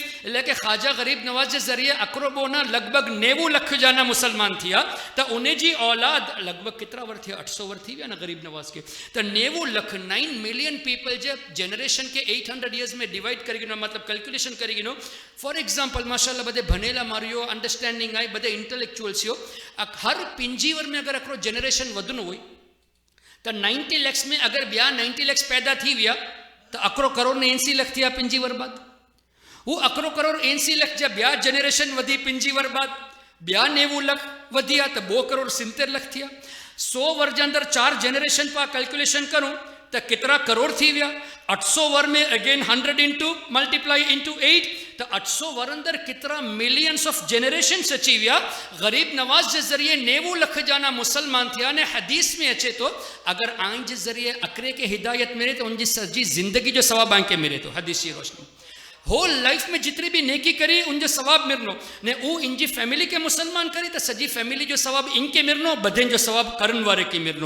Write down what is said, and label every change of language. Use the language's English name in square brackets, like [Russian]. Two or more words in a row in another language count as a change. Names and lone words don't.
[Sindhi] लेकिन ख्वाजा गरीब नवाज के जरिए अकरबोना लगभग 90 लख जाना मुसलमान थिया. तो उन्हें जी औलाद लगभग कितना वर थिया, 800 वर थी ना गरीब नवाज के. तो 90 लख 9 [English] million people [Sindhi] जब जनरेशन के 800 ईयर्स में डिवाइड करेगी ना, मतलब कैलकुलेशन करेगी नो. [English] for example [Sindhi] माशाल्लाह बदे भनेला मारियो, अंडरस्टैंडिंग आई, बदे इंटेलेक्चुअल्स हो. हर 5 वर में अगर अकरो जनरेशन वधनो हुई तो 90 लख में अगर बिया 90 लख पैदा थी विया तो अकरो करोड़ ने 80 लख थिया 5 वर बाद. वो अकरो करोड़ 80 लख जब बिया जनरेशन वधी 5 वर बाद, बिया 90 लख वधिया तो 2 करोड़ 70 लख थिया. 100 वर जे अंदर 4 जनरेशन पा कैलकुलेशन करूं तो कितना करोड़ थी विया. 800 वर में [English] again 100 into multiply into 8 [Sindhi] तो 800 वर अंदर कितना [English] millions of generation [Sindhi] अची विया. गरीब नवाज के जरिए 90 लख जाना मुसलमान थिया ने. हदीस में अचे तो अगर आइन के जरिए अकरे के हिदायत मिले तो उनकी सजी जिंदगी जो सवाब आंके मिले तो. हदीस की रोशनी [English] whole life [Sindhi] में जितनी भी नेकी करी उनजो सवाब मिलनो ने. वो इनकी फैमिली के मुसलमान करी तो सजी फैमिली जो सवाब इनके मिलनो, बदेन जो सवाब करन वारे के मिलनो.